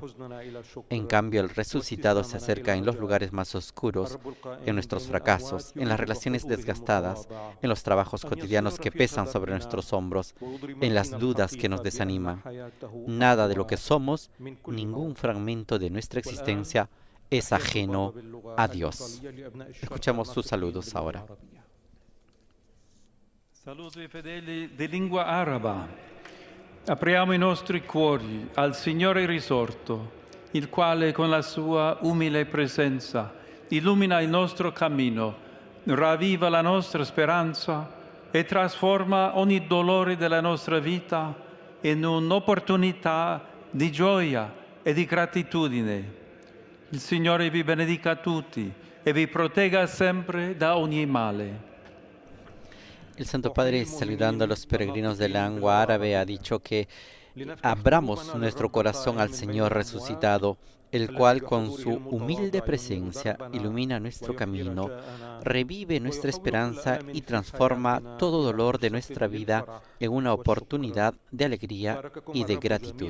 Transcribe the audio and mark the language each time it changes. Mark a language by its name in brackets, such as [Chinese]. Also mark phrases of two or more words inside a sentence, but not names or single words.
[Spanish] En cambio, el resucitado se acerca en los lugares más oscuros, en nuestros fracasos, en las relaciones desgastadas, en los trabajos cotidianos que pesan sobre nuestros hombros, en las dudas que nos desaniman. Nada de lo que somos, ningún fragmento de nuestra existencia, es ajeno a Dios. Escuchamos sus saludos ahora. [Italian] Saluto ai fedeli di lingua araba. Apriamo i nostri cuori al Signore risorto, il quale con la sua umile presenza illumina il nostro cammino, ravviva la nostra speranza e trasforma ogni dolore della nostra vita in un'opportunità di gioia e di gratitudine. Il Signore vi benedica tutti e vi protegga sempre da ogni male. [Spanish] El Santo Padre, saludando a los peregrinos de lengua árabe, ha dicho que abramos nuestro corazón al Señor resucitado, el cual con su humilde presencia ilumina nuestro camino, revive nuestra esperanza y transforma todo dolor de nuestra vida en una oportunidad de alegría y de gratitud.